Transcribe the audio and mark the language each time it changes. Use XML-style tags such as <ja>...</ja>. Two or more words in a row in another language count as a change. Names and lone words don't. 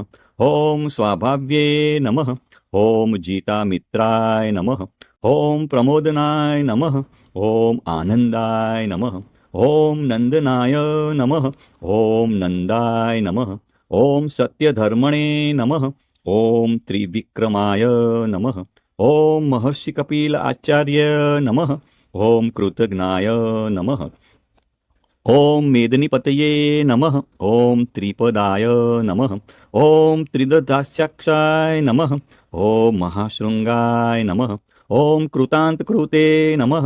<sa>ઓમ સ્વાભાવ્યે નમઃ. ઓમ જીતામિત્રાય નમઃ. ઓમ પ્રમોદનાય નમઃ. ઓમ આનંદાય નમઃ. ઓમ નંદનાય નમઃ. ઓમ નંદાય નમઃ. ઓમ સત્યધર્મણે નમઃ. ઓમ ત્રિવિક્રમાય નમઃ. ओम महर्षि कपिल आचार्य नमः. ओम कृतज्ञाय नमः. ओम मेदिनीपतये नमः. ओम त्रिपदाय नमः. ओम त्रिदधास्याक्षाय नमः. ओम महाशृंगाय नमः. ओम कृतांतकृते नमः.</sa>